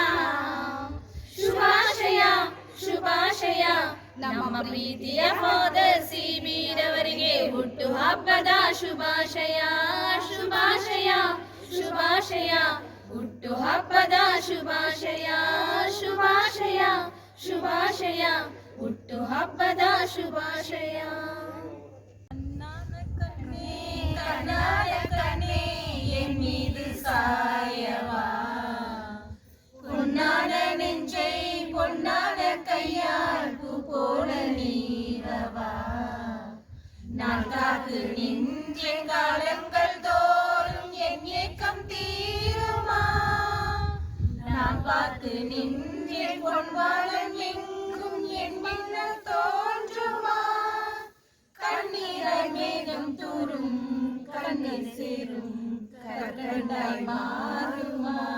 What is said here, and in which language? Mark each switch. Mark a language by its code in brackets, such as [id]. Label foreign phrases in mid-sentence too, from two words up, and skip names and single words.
[kn] ಶುಭಾಶಯ ಶುಭಾಶಯ ನಮ್ಮ ಪ್ರೀತಿಯ ಫಾದರ್ ಸಿ ಬೀರವರಿಗೆ ಹುಟ್ಟು ಹಬ್ಬದ ಶುಭಾಶಯ ಶುಭಾಶಯ ಶುಭಾಶಯ ಹುಟ್ಟು ಹಬ್ಬದ ಶುಭಾಶಯ ಶುಭಾಶಯ ಶುಭಾಶಯ ಹುಟ್ಟು ಹಬ್ಬದ ಶುಭಾಶಯ [ta] கண்ணாரக்கண்ணே என் மீது சாயவா பொன்னான நெஞ்சை பொன்னான கையால் பூ போல நீரவா நான் காத்து நின்ற காலங்கள் தோறும் என் ஏக்கம் தீருமா நான் பார்த்து நின்ற பொன்வாளம் எங்கும் என் மின்னல் தோன்றுமா கண்ணீராய் மேகம் தூரும் கண்ணீர் சேரும் கற்கண்டாய் மாறுமா